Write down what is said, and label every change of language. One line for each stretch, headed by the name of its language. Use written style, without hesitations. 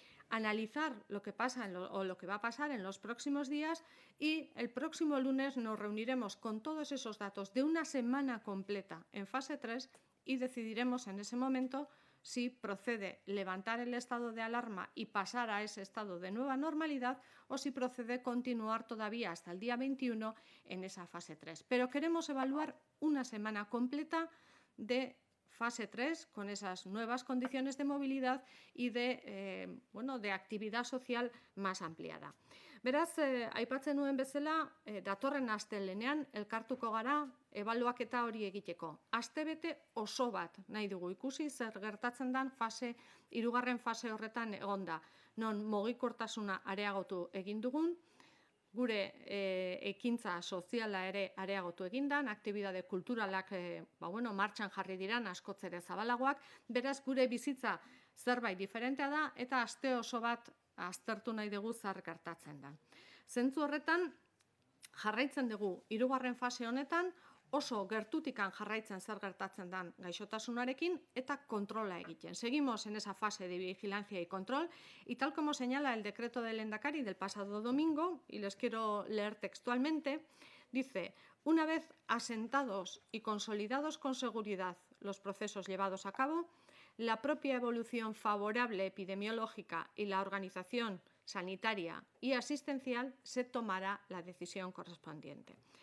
Spanish: analizar lo que pasa o lo que va a pasar en los próximos días y el próximo lunes nos reuniremos con todos esos datos de una semana completa en fase 3 y decidiremos en ese momento si procede levantar el estado de alarma y pasar a ese estado de nueva normalidad o si procede continuar todavía hasta el día 21 en esa fase 3. Pero queremos evaluar una semana completa de fase 3 con esas nuevas condiciones de movilidad y de actividad social más ampliada.
Basque: Beraz, aipatzen nuen bezala, datorren astelehenean elkartuko gara ebaluaketa hori egiteko. Astebete oso bat nahi dugu ikusi zer gertatzen den hirugarren fase horretan egonda. non mugikortasuna areagotu egin dugun, gure ekintza soziala ere areagotu egindan, aktibitate kulturalak martxan jarri diran askoz ere zabalagoak, beraz gure bizitza zerbait diferentea da eta aste oso bat aztertu nahi dugu zer gertatzen da. Zentzu horretan jarraitzen dugu hirugarren fase honetan oso gertutikan jarraitzen zer gertatzen dan gaixotasunarekin eta kontrola egiten.
Spanish: Seguimos en esa fase de vigilancia y control y tal como señala el decreto del Lehendakari del pasado domingo, y les quiero leer textualmente, dice: una vez asentados y consolidados con seguridad los procesos llevados a cabo, la propia evolución favorable epidemiológica y la organización sanitaria y asistencial se tomará la decisión correspondiente.